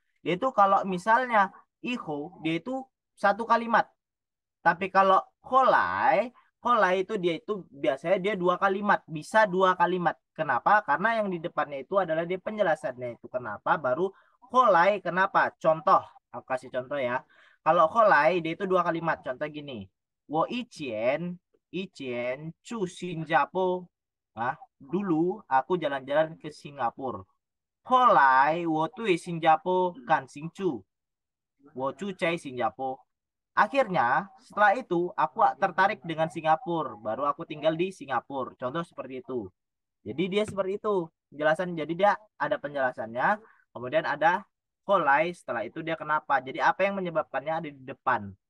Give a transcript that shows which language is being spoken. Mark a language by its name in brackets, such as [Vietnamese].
[Indonesian] Dia itu kalau misalnya iho, dia itu satu kalimat. Tapi kalau kolai, kolai itu dia itu biasanya dia dua kalimat, bisa dua kalimat. Kenapa? Karena yang di depannya itu adalah dia penjelasannya itu kenapa, baru kolai kenapa. Contoh, aku kasih contoh ya. Kalau kolai dia itu dua kalimat. Contoh gini, [Chinese] 我以前去新加坡. [Indonesian] Nah, dulu aku jalan-jalan ke Singapura. [Chinese] 后来我对新加坡感兴趣，我住在新加坡. [Indonesian] Akhirnya, setelah itu aku tertarik dengan Singapura, baru aku tinggal di Singapura. Contoh seperti itu. Jadi dia seperti itu penjelasan. Jadi dia ada penjelasannya, kemudian ada kolai. Setelah itu dia kenapa. Jadi apa yang menyebabkannya ada di depan.